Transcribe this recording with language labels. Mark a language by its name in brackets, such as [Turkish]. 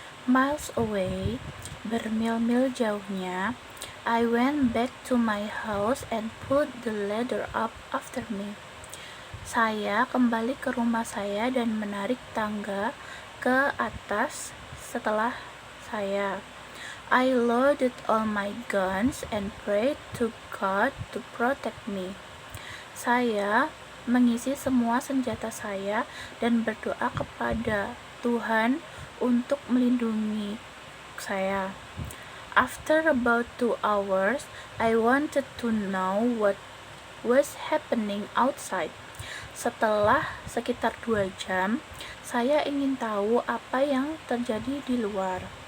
[English] miles away, [Indonesian] bermil-mil jauhnya, [English] I went back to my house and put the ladder up after me. [Indonesian] Saya kembali ke rumah saya dan menarik tangga ke atas setelah saya. [English] I loaded all my guns and prayed to God to protect me. [Indonesian] Saya mengisi semua senjata saya dan berdoa kepada Tuhan untuk melindungi saya. [English] After about 2 hours, I wanted to know what was happening outside. [Indonesian] Setelah sekitar 2 jam, saya ingin tahu apa yang terjadi di luar.